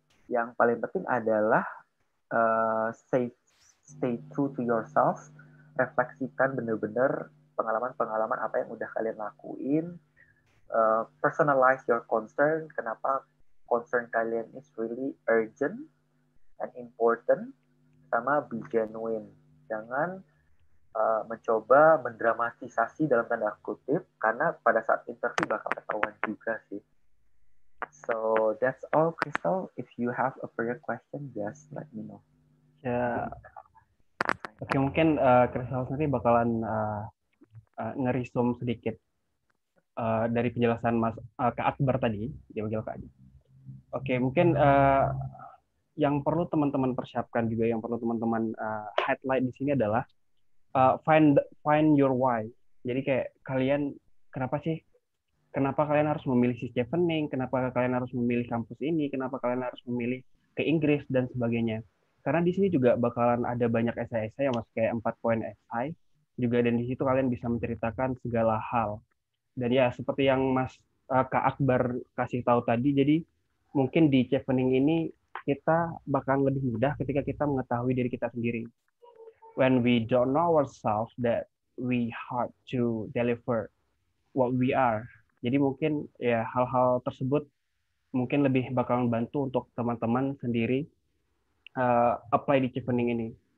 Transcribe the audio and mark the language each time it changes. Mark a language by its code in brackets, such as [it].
[id] Yang paling penting adalah [en] stay true to yourself, [id] refleksikan benar-benar pengalaman-pengalaman apa yang udah kalian lakuin, [en] personalize your concern, [id] kenapa concern kalian [en] is really urgent and important, [id] sama [en] be genuine. [id] Jangan mencoba mendramatisasi dalam tanda kutip, karena pada saat interview bakal ketahuan juga sih. [en] So that's all, Crystal. If you have a further question, just let me know. [id] ya. Oke, mungkin Chris nanti bakalan ngerisum sedikit dari penjelasan Kak Akbar tadi, dia panggil Kak. Oke, mungkin yang perlu teman-teman persiapkan juga, yang perlu teman-teman highlight di sini adalah [en] find your why. [id] Jadi kayak kalian kenapa kalian harus memilih si Chevening, kenapa kalian harus memilih kampus ini, kenapa kalian harus memilih ke Inggris dan sebagainya. Karena di sini juga bakalan ada banyak esai-esai yang masih kayak 4 poin esai juga, dan di situ kalian bisa menceritakan segala hal. Dan ya seperti yang Kak Akbar kasih tahu tadi, jadi mungkin di Chevening ini kita bakal lebih mudah ketika kita mengetahui diri kita sendiri. [en] When we don't know ourselves, that we hard to deliver what we are. [id] Jadi mungkin ya hal-hal tersebut mungkin lebih bakal membantu untuk teman-teman sendiri apply di Chevening ini.